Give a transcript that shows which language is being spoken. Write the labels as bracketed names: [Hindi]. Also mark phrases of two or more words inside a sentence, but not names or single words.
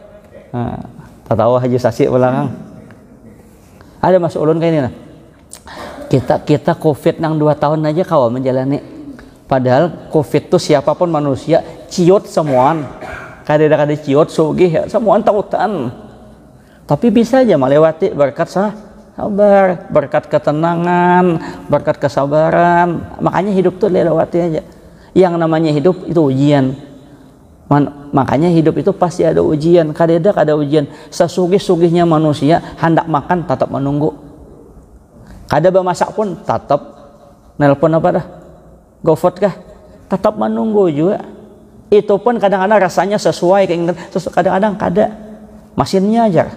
[Banjar] Tak tahu Haji Sasi belakang. Ada Mas Ulun kayak ini nah. Kita Covid nang 2 tahun aja kawal menjalani. Padahal Covid tuh siapapun manusia ciut semuaan. Kada ciut sugih ya, semuaan tautan. Tapi bisa aja melewati berkat sabar, berkat ketenangan, berkat kesabaran. Makanya hidup tuh lewati aja. Yang namanya hidup itu ujian. Makanya hidup itu pasti ada ujian. Kadang ada ujian. Sesugih-sugihnya manusia hendak makan tetap menunggu. Kada bermasak pun tetap nelpon apa dah? GoFood kah? Tetap menunggu juga. Itu pun kadang-kadang rasanya sesuai keinginan, kadang-kadang kada. Mesinnya aja.